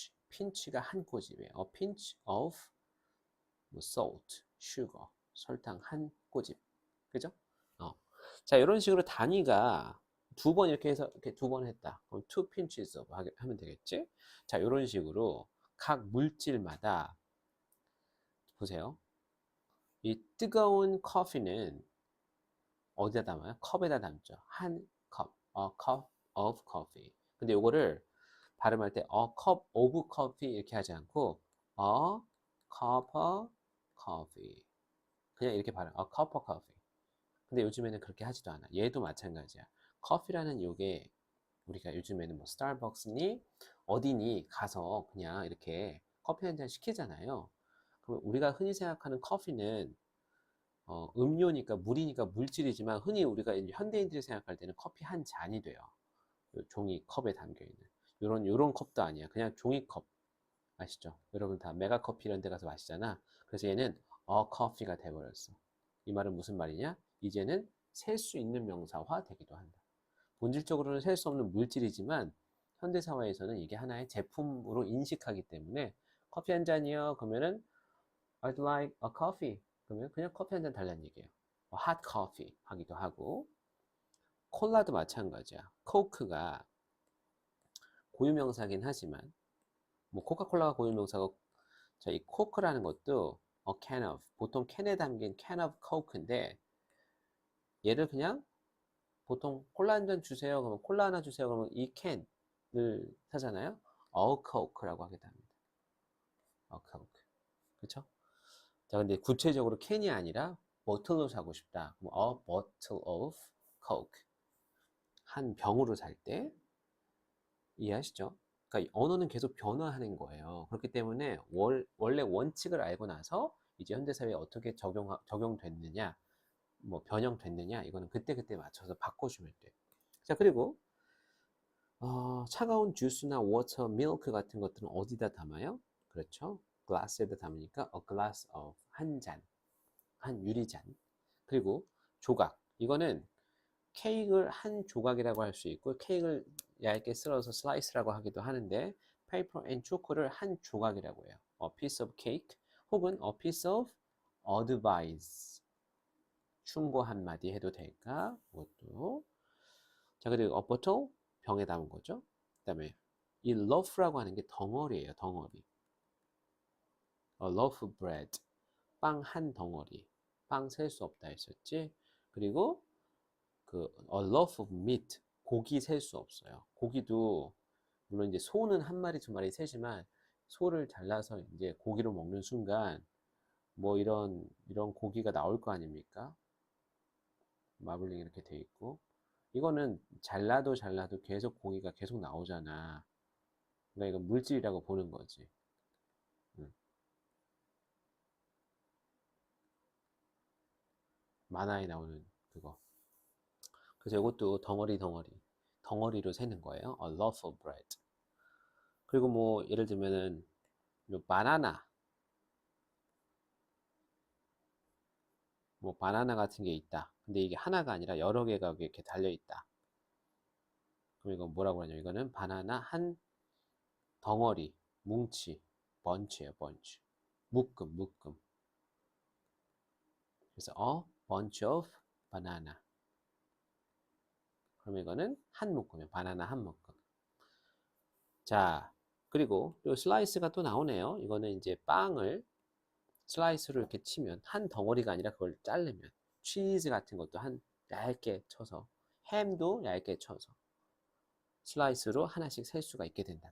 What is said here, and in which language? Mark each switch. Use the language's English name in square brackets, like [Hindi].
[English] pinch가 [Korean] 한 꼬집이에요. [English] a pinch of salt, sugar. [Korean] 설탕 한 꼬집. 그죠? 자, 이런 식으로 단위가 두 번 이렇게 해서 이렇게 두 번 했다. 그럼 [English] two pinches of [Korean] 하면 되겠지? 자, 이런 식으로 각 물질마다 보세요. 이 뜨거운 커피는 어디다 담아요? 컵에다 담죠. 한 컵, [English] a cup of coffee. [Korean] 근데 요거를 발음할 때 [English] a cup of coffee [Korean] 이렇게 하지 않고 [English] a cup of coffee. [Korean] 그냥 이렇게 발음, [English] a cup of coffee. [Korean] 근데 요즘에는 그렇게 하지도 않아. 얘도 마찬가지야. 커피라는 요게 우리가 요즘에는 뭐 스타벅스니 어디니 가서 그냥 이렇게 커피 한 잔 시키잖아요. 그럼 우리가 흔히 생각하는 커피는 음료니까 물이니까 물질이지만 흔히 우리가 이제 현대인들이 생각할 때는 커피 한 잔이 돼요. 요 종이컵에 담겨 있는 요런 컵도 아니야. 그냥 종이컵 아시죠? 여러분 다 메가커피 이런 데 가서 마시잖아. 그래서 얘는 커피가 돼버렸어. 이 말은 무슨 말이냐? 이제는 셀 수 있는 명사화 되기도 한다. 본질적으로는 셀 수 없는 물질이지만 현대사회에서는 이게 하나의 제품으로 인식하기 때문에 커피 한 잔이요. [English] 그러면은 I'd like a coffee. [Korean] 그러면 그냥 커피 한 잔 달라는 얘기예요. [English] hot coffee [Korean] 하기도 하고 콜라도 마찬가지야. 코크가 고유명사긴 하지만 뭐 코카콜라가 고유명사고 자, 이 코크라는 것도 a can of 보통 캔에 담긴 [English] can of coke [Korean] 인데 얘를 그냥 보통 콜라 한 잔 주세요. 그러면 콜라 하나 주세요. 그러면 이 캔을 사잖아요. [English] a coke [Korean] 라고 하기도 합니다. [English] a coke. [Korean] 그렇죠? 자, 근데 구체적으로 캔이 아니라 버틀로 사고 싶다. 그럼 [English] a bottle of coke. [Korean] 한 병으로 살 때 이해하시죠? 그러니까 언어는 계속 변화하는 거예요. 그렇기 때문에 원래 원칙을 알고 나서 이제 현대사회에 어떻게 적용됐느냐, 뭐 변형됐느냐, 이거는 그때그때 맞춰서 바꿔주면 돼요. 자, 그리고 차가운 주스나 워터, 밀크 같은 것들은 어디다 담아요? 그렇죠. glass에다 담으니까 [English] a glass of [Korean] 한 잔, 한 유리잔. 그리고 조각. 이거는 케이크를 한 조각이라고 할 수 있고 케이크를 얇게 썰어서 슬라이스라고 하기도 하는데 paper and choco를 한 조각이라고 해요. [English] a piece of cake [Korean] 혹은 [English] a piece of advice. [Korean] 충고 한마디 해도 될까? 그것도. 자, 그리고 [English] a bottle [Korean] 병에 담은 거죠. 그 다음에 이 loaf라고 하는 게 덩어리예요. 덩어리. [English] a loaf of bread [Korean] 빵 한 덩어리. 빵 셀 수 없다 했었지. 그리고 그 [English] a loaf of meat [Korean] 고기 셀 수 없어요. 고기도 물론 이제 소는 한 마리 두 마리 세지만 소를 잘라서 이제 고기로 먹는 순간 뭐 이런 고기가 나올 거 아닙니까? 마블링 이렇게 돼 있고 이거는 잘라도 계속 고기가 계속 나오잖아. 그러니까 이건 물질이라고 보는 거지. 음. 만화에 나오는 그거. 그래서 이것도 덩어리로 세는 거예요. [English] A loaf of bread. [Korean] 그리고 뭐 예를 들면은 바나나 뭐 바나나 같은 게 있다. 근데 이게 하나가 아니라 여러 개가 이렇게 달려 있다. 그럼 이건 뭐라고 하냐면 이거는 바나나 한 덩어리, 뭉치, 번치예요, 번치. 묶음. 그래서 [English] a bunch of banana. [Korean] 그럼 이거는 한 묶음이에요. 바나나 한 묶음. 자, 그리고 요 슬라이스가 또 나오네요. 이거는 이제 빵을 슬라이스로 이렇게 치면 한 덩어리가 아니라 그걸 자르면 치즈 같은 것도 한 얇게 쳐서 햄도 얇게 쳐서 슬라이스로 하나씩 셀 수가 있게 된다.